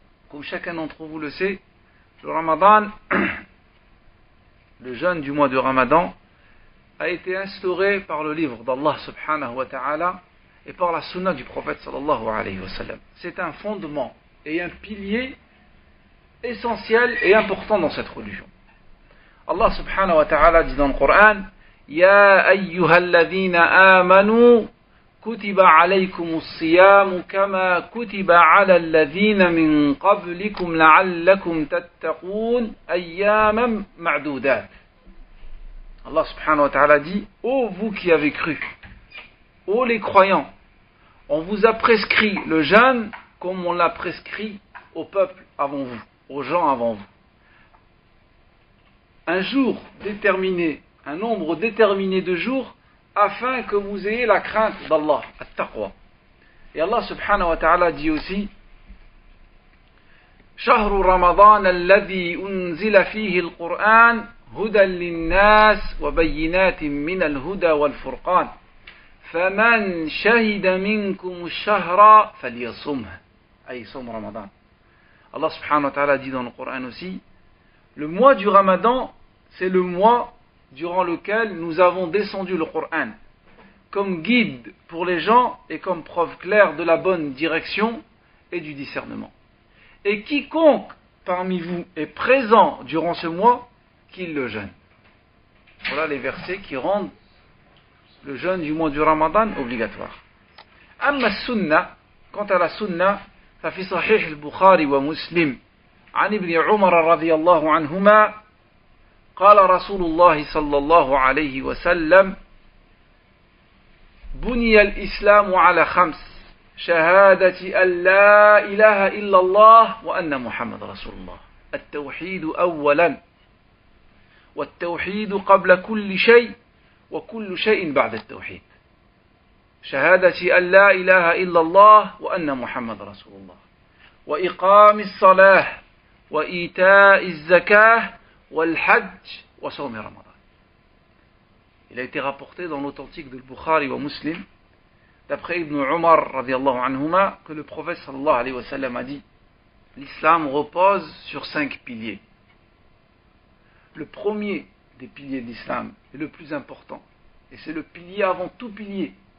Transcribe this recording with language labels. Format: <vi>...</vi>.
<fr>Comme chacun d'entre vous le sait, le Ramadan, le jeûne du mois de Ramadan, a été instauré par le livre d'Allah subhanahu wa ta'ala et par la sunna du prophète sallallahu alayhi wa sallam. C'est un fondement et un pilier essentiel et important dans cette religion. Allah subhanahu wa ta'ala dit dans le Coran:</fr> <ar>Ya ayyuhalladhina amanu كتب عليكم الصيام كما كتب على الذين من قبلكم لعلكم تتقون أياما معدودات.</ar> <fr>Allah subhanahu wa ta'ala dit: ô vous qui avez cru, ô les croyants, on vous a prescrit le jeûne comme on l'a prescrit au peuple avant vous, aux gens avant vous, un jour déterminé, un nombre déterminé de jours, afin que vous ayez la crainte d'Allah, at-taqwa. Et Allah subhanahu wa ta'ala dit aussi</fr> <ar>شهر رمضان الذي أنزل فيه القرآن هدى للناس وبينات من الهدى والفرقان فمن شهد منكم الشهر فليصمه أي صوم رمضان.</ar> <fr>Allah subhanahu wa ta'ala dit dans le Coran aussi, le mois du Ramadan, c'est le mois durant lequel nous avons descendu le Coran comme guide pour les gens et comme preuve claire de la bonne direction et du discernement. Et quiconque parmi vous est présent durant ce mois, qu'il le jeûne. Voilà les versets qui rendent le jeûne du mois du Ramadan obligatoire.</fr> <ar>Amma sunnah,</ar> <fr>quant à la sunnah,</fr> <ar>ففي صحيح البخاري ومسلم عن ابن عمر رضي الله عنهما قال رسول الله صلى الله عليه وسلم بني الإسلام على خمس شهادة أن لا إله إلا الله وأن محمد رسول الله التوحيد أولا والتوحيد قبل كل شيء وكل شيء بعد التوحيد شهادة أن لا إله إلا الله وأن محمد رسول الله وإقام الصلاة وإيتاء الزكاة والحج وصوم رمضان.</ar> <fr>Il a été rapporté dans l'authentique de Bukhari wa Muslim d'après Ibn Umar radiallahu anhuma que le prophète sallallahu alayhi wa sallam a dit: l'islam repose sur 5 piliers. Le premier des piliers de l'islam est le plus important et c'est le pilier avant tout pilier.</fr>